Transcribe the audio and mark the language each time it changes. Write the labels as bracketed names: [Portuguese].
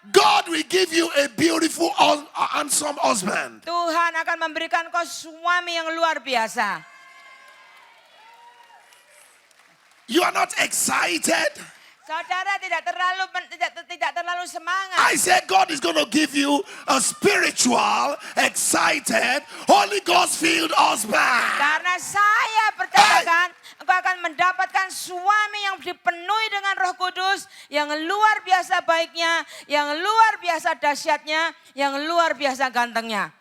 [English] God will give you a beautiful, handsome husband. [Indonesian] Tuhan akan memberikan kau suami yang luar biasa. [English] You are not excited. [Indonesian] Saudara tidak terlalu semangat. [English] I said God is going to give you a spiritual, excited, Holy Ghost filled husband. [Indonesian] Karena saya percayakan engkau akan mendapatkan suami yang dipenuhi dengan Roh Kudus, yang luar biasa baiknya, yang luar biasa dahsyatnya, yang luar biasa gantengnya.